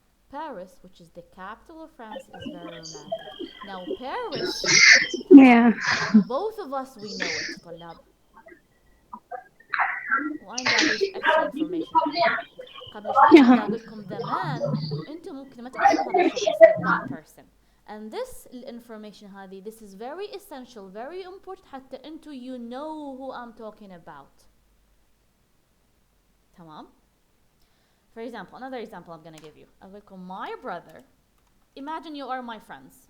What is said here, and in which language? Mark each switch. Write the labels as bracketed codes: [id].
[en] Paris, which is the capital of France, is very romantic. Now Paris, Yeah. both of us we know it [ar] طلاب. وأنا أضيف [en] extra information [ar] عليه. قبل شوي أنا أقول لكم [en] the man [ar] أنتم ممكن ما تعرفون هذا الشخص [en] that person. And this information [ar] هذه [en] this is very essential, very important [ar] حتى أنتم [en] you know who I'm talking about. [ar] تمام? [en] For example, another example I'm gonna give you. [ar] أقول لكم [en] my brother. Imagine you are my friends.